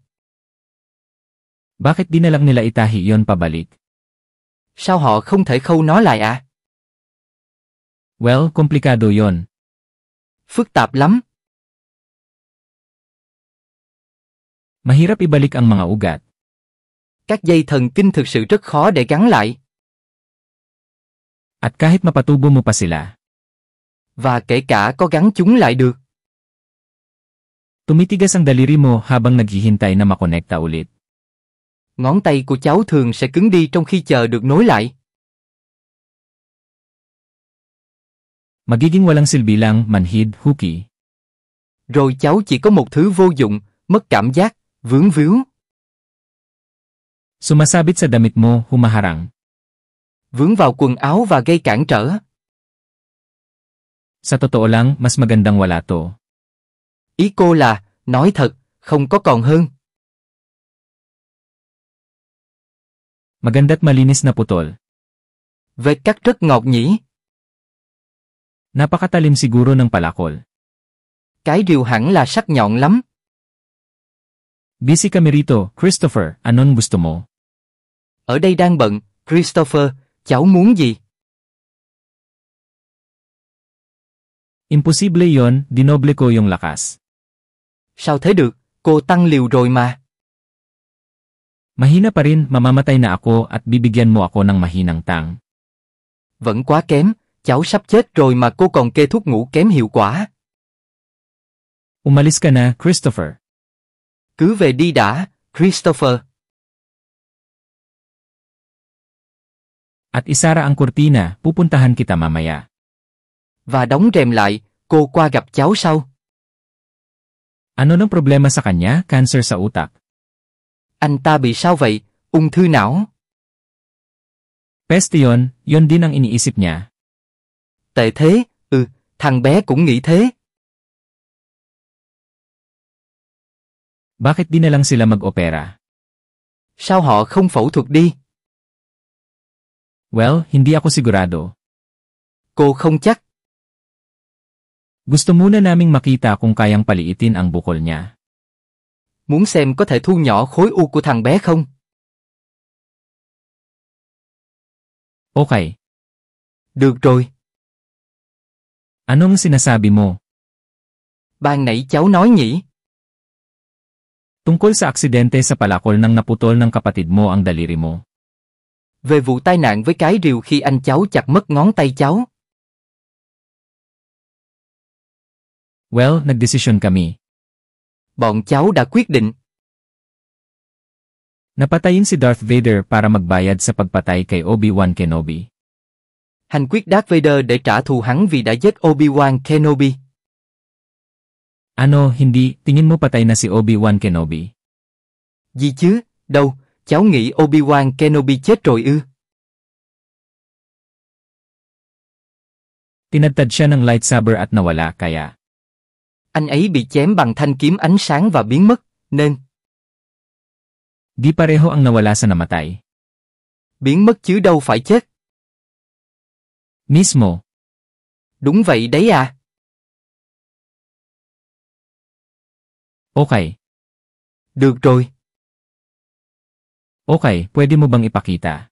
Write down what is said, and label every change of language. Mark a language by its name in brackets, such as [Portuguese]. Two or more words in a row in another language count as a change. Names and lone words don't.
[Filipino] Bakit di na lang nila itahi yon pabalik? [Vietnamese] Sao họ không thể khâu nó lại ạ? [Filipino] Well, komplikado yon. [Vietnamese] Phức tạp lắm. [Filipino] Mahirap ibalik ang mga ugat. [Vietnamese] Các dây thần kinh thực sự rất khó để gắn lại. [Filipino] At kahit mapatubo mo pa sila, [Vietnamese] Và kể cả có gắn chúng lại được. [Filipino] tumitigas ang daliri mo habang naghihintay na makonekta ulit. [Vietnamese] Ngón tay của cháu thường sẽ cứng đi trong khi chờ được nối lại. [Filipino] Magiging walang silbi lang, manhid, hooky. [Vietnamese] Rồi cháu chỉ có một thứ vô dụng, mất cảm giác, vướng víu. [Filipino] Sumasabit sa damit mo, humaharang. [Vietnamese] Vướng vào quần áo và gây cản trở. [Filipino] Sa totoo lang, mas magandang wala to. [Vietnamese] Ý cô là, nói thật, không có còn hơn. [Filipino] Maganda't malinis na putol. [Vietnamese] Vết cắt rất ngọt nhỉ. [Filipino] Napakatalim siguro ng palakol. [Vietnamese] Cái rìu hẳn là sắc nhọn lắm. [Filipino] Busy kami rito, Christopher, anong gusto mo? [Vietnamese] Ở đây đang bận, Christopher, cháu muốn gì? [Filipino] Imposible yon, dinoble ko yung lakas. [Vietnamese] Sao thế được, cô tăng liều rồi mà. [Filipino] Mahina pa rin, mamamatay na ako at bibigyan mo ako ng mahinang tang. [Vietnamese] Vẫn quá kém, cháu sắp chết rồi mà cô còn kê thuốc ngủ kém hiệu quả. [Filipino] Umalis ka na, Christopher. [Vietnamese] Cứ về đi đã, Christopher. [Filipino] At isara ang kurtina, pupuntahan kita mamaya. [Vietnamese] Và đóng rèm lại, cô qua gặp cháu sau. [Filipino] Ano nang problema sa kanya? Cancer sa utak. [Vietnamese] Anh ta bị sao vậy? Ung thư não. [Filipino] Peste yon din ang iniisip niya. [Vietnamese] Tệ thế, thằng bé cũng nghĩ thế. [Filipino] Bakit di na lang sila mag-opera? [Vietnamese] Sao họ không phẫu thuật đi? [Filipino] Well, hindi ako sigurado. [Vietnamese] Cô không chắc. [Filipino] Gusto muna naming makita kung kayang paliitin ang bukol niya. [Vietnamese] Muốn xem có thể thu nhỏ khối u của thằng bé không? Okay. Được rồi. [Filipino] Anong sinasabi mo? [Vietnamese] Ban nãy cháu nói nhỉ? [Filipino] Tungkol sa aksidente sa palakol nang naputol ng kapatid mo ang daliri mo. [Vietnamese] Về vụ tai nạn với cái rìu khi anh cháu chặt mất ngón tay cháu. [Filipino] Well, nagdesisyon kami. [Vietnamese] Bọn cháu đã quyết định. [Filipino] Napatayin si Darth Vader para magbayad sa pagpatay kay Obi-Wan Kenobi. [Vietnamese] Hành quyết Darth Vader để trả thù hắn vì đã giết Obi-Wan Kenobi. [Filipino] Ano, hindi, tingin mo patay na si Obi-Wan Kenobi? [Vietnamese] Gì chứ, đâu, cháu nghĩ Obi-Wan Kenobi chết rồi ư? [Filipino] Tinadtad siya ng lightsaber at nawala kaya. [Vietnamese] Anh ấy bị chém bằng thanh kiếm ánh sáng và biến mất, nên [Filipino] Di pareho ang nawala sa namatay. [Vietnamese] biến mất chứ đâu phải chết. [Filipino] Mismo. [Vietnamese] Đúng vậy đấy à. Okay. Được rồi, [Filipino] Okay, pwede mo bang ipakita?